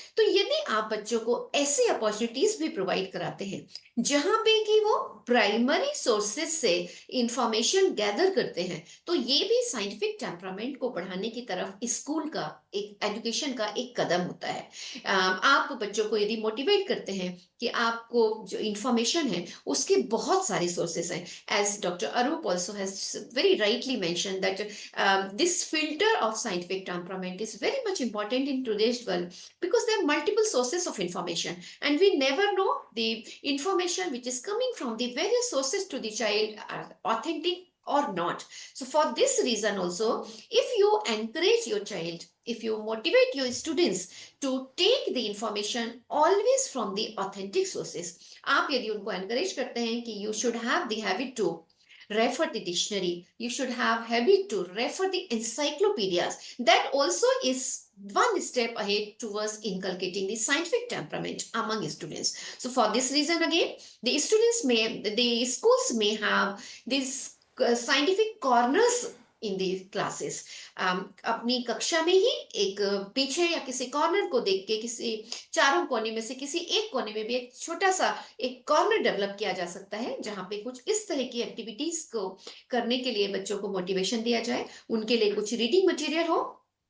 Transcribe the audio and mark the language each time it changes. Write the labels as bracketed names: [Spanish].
[Hindi] तो यदि आप बच्चों को ऐसी अपॉर्चुनिटीज भी प्रोवाइड कराते हैं जहां पे कि वो प्राइमरी सोर्सेज से इंफॉर्मेशन गैदर करते हैं, तो ये भी साइंटिफिक टेम्परामेंट को बढ़ाने की तरफ स्कूल का एक एजुकेशन का एक कदम होता है. आप बच्चों को यदि मोटिवेट करते हैं कि आपको जो इंफॉर्मेशन है उसके बहुत सारे सोर्सेस हैं, [English] As doctor Arup also has very rightly mention that this filter of scientific temperament is very much important in today's world, because there are multiple sources of information and we never know the information which is coming from the various sources to the child are authentic or not. So for this reason also, if you encourage your child, if you motivate your students to take the information always from the authentic sources, [Hindi] आप यदि उनको encourage करते हैं कि [English] you should have the habit to refer the dictionary, you should have habit to refer the encyclopedias, that also is one step ahead towards inculcating the scientific temperament among students. So for this reason again, the schools may have these scientific corners in the classes. [Hindi] अपनी कक्षा में ही एक पीछे या किसी corner को देख के किसी चारों कोने में से किसी एक कोने में भी एक छोटा सा एक कॉर्नर डेवलप किया जा सकता है, जहां पे कुछ इस तरह की एक्टिविटीज को करने के लिए बच्चों को मोटिवेशन दिया जाए, उनके लिए कुछ रीडिंग मटेरियल हो,